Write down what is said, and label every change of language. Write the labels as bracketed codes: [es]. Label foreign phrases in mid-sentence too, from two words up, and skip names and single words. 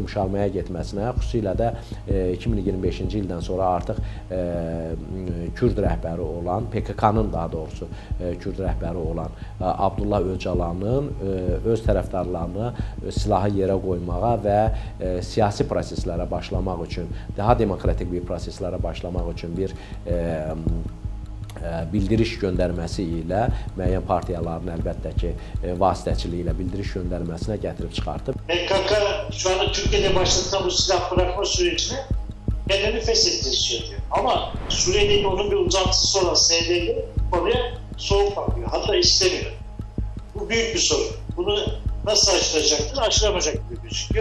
[az] yumşalmaya getməsinə, xüsusilə də 2025-ci ildən sonra artıq Kürd rəhbəri olan, PKK-nın daha doğrusu Kürd rəhbəri olan Abdullah Öcalanın öz tərəfdarlarını silahı yerə qoymağa və siyasi proseslərə başlamaq üçün, daha demokratik bir proseslərə başlamaq üçün bir bildiriş göndərməsi ilə müəyyən partiyaların əlbəttə ki vasitəçiliyi ilə bildiriş göndərməsinə gətirib çıxartdı. [tr] PKK şu anda Türkiye'de başlatılan bu silah bırakma sürecini kendini feshettiğini söylüyor. Ama Suriye'deki onun bir uzantısı olan SDG oraya soğuk bakıyor. Hatta istemiyor. Bu büyük bir sorun. Bunu nasıl aşılacaktır? Aşılamayacak gibi gözüküyor.